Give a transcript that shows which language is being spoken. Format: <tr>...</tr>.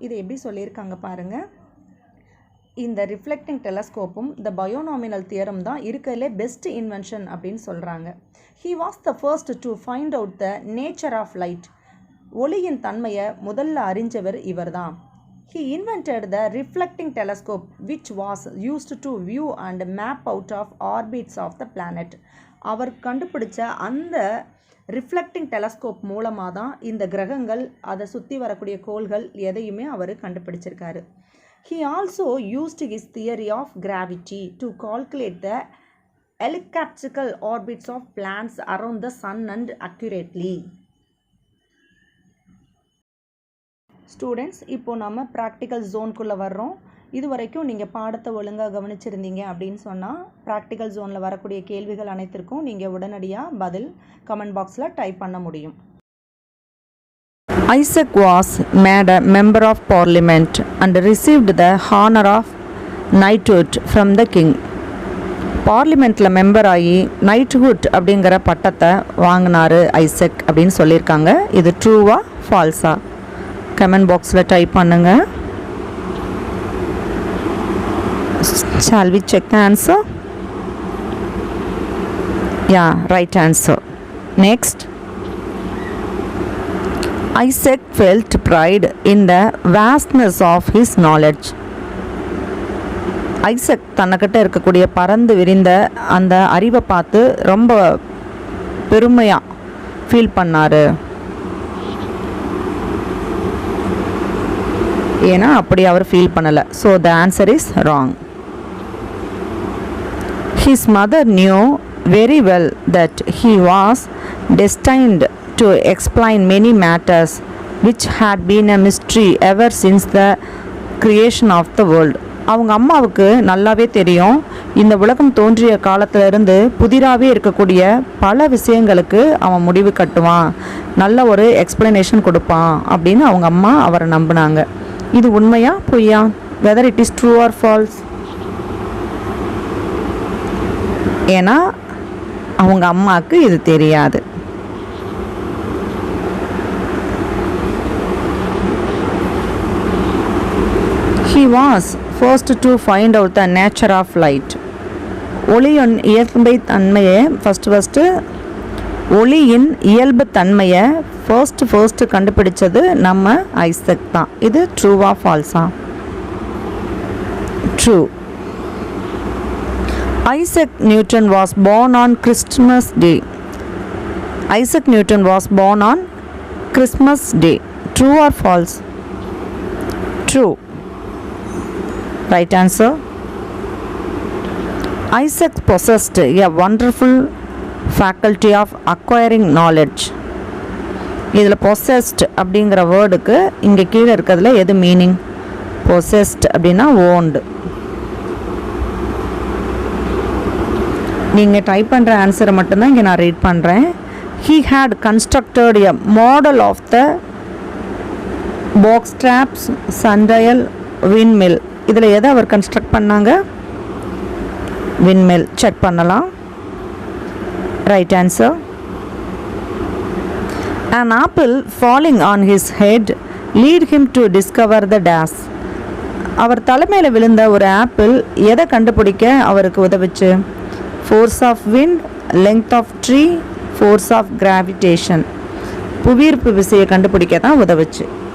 <ta>இது எப்படி சொல்லியிருக்காங்க பாருங்கள். இந்த ரிஃப்ளெக்டிங் டெலஸ்கோப்பும் இந்த பயோனாமினல் தியரம் தான் இருக்கிறதுலே பெஸ்ட் இன்வென்ஷன் அப்படின்னு சொல்கிறாங்க.</ta> <en>He was the first to find out the nature of light.</en> <ta>ஒளியின் தன்மையை முதல்ல அறிஞ்சவர் இவர் தான்.</ta> <en>He invented the reflecting telescope which was used to view and map out of orbits of the planet.</en> <ta>அவர் கண்டுபிடிச்ச அந்த reflecting telescope மூலமாக தான் இந்த கிரகங்கள், அதை சுற்றி வரக்கூடிய கோள்கள் எதையுமே அவர் கண்டுபிடிச்சிருக்காரு.</ta> <en>He also used his theory of gravity to calculate the elliptical orbits of planets around the sun and accurately.</en> <ta>Students, இப்போது நம்ம ப்ராக்டிக்கல் ஜோனுக்குள்ளே வர்றோம். இது வரைக்கும் நீங்கள் பாடத்தை ஒழுங்காக கவனிச்சிருந்தீங்க அப்படின்னு சொன்னால் ப்ராக்டிக்கல் ஜோனில் வரக்கூடிய கேள்விகள் அனைத்திற்கும் நீங்கள் உடனடியாக பதில் கமெண்ட் பாக்ஸில் டைப் பண்ண முடியும்.</ta> <en>Isaac was made a member of parliament and received the honor of knighthood from the king.</en> <ta>பார்லிமெண்ட்டில் மெம்பர் ஆகி நைட்ஹுட் அப்படிங்கிற பட்டத்தை வாங்கினார் ஐசக் அப்படின்னு சொல்லியிருக்காங்க. இது ட்ரூவா ஃபால்ஸா? கமெண்ட் பாக்ஸில் டைப் பண்ணுங்க.</ta> <en>Shall we check the answer? Yeah, right answer. Next. Isaac felt pride in the vastness of his knowledge.</en> <ta>Isaac தன்னைக்கிட்ட இருக்கக்கூடிய பறந்து விரிந்த அந்த அறிவை பார்த்து ரொம்ப பெருமையாக ஃபீல் பண்ணார். ஏன்னா அப்படி அவர் ஃபீல் பண்ணலை.</ta> <en>So the answer is wrong. His mother knew very well that he was destined to explain many matters which had been a mystery ever since the creation of the world.</en> <ta>அவங்க அம்மாவுக்கு நல்லாவே தெரியும் இந்த உலகம் தோன்றிய காலத்திலிருந்து புதிராகவே இருக்கக்கூடிய பல விஷயங்களுக்கு அவன் முடிவு கட்டுவான், நல்ல ஒரு எக்ஸ்பிளனேஷன் கொடுப்பான் அப்படின்னு அவங்க அம்மா அவரை நம்பினாங்க. இது உண்மையா பொய்யா?</ta> <en>Whether it is true or false?</en> <ta>ஏன்னா அவங்க அம்மாவுக்கு இது தெரியாது.</ta> <en>He was first to find out the nature of light.</en> <ta>ஒளியின் இயல்பை தன்மையை ஃபஸ்ட்டு ஒளியின் இயல்பு தன்மையை ஃபர்ஸ்ட் கண்டுபிடிச்சது நம்ம ஐசக் தான். இது ட்ரூவா ஃபால்ஸா?</ta> <en>True. Isaac Newton was born on Christmas Day. Isaac Newton was born on Christmas Day. True or false? True. Right answer. Isaac possessed a wonderful faculty of acquiring knowledge.</en> <ta>இதில் possessed அப்படிங்கிற வேர்டுக்கு இங்கே கீழே இருக்கிறதுல எது meaning? possessed அப்படின்னா owned. நீங்கள் type பண்ணுற ஆன்சரை மட்டும்தான் இங்கே நான் ரீட் பண்ணுறேன்.</ta> <en>He had constructed a model of the box traps sundial windmill.</en> <ta>இதில் எதை அவர் கன்ஸ்ட்ரக்ட் பண்ணாங்க? windmill. செக் பண்ணலாம்.</ta> <en>Right answer. An apple falling on his head lead him to discover the dash.</en> <ta>அவர் தலைமையில் விழுந்த ஒரு ஆப்பிள் எதை கண்டுபிடிக்க அவருக்கு உதவுச்சு?</ta> <en>Force of wind, length of tree, force of gravitation.</en> <ta>புவியீர்ப்பு விசையை கண்டுபிடிக்க தான் உதவுச்சு.</ta>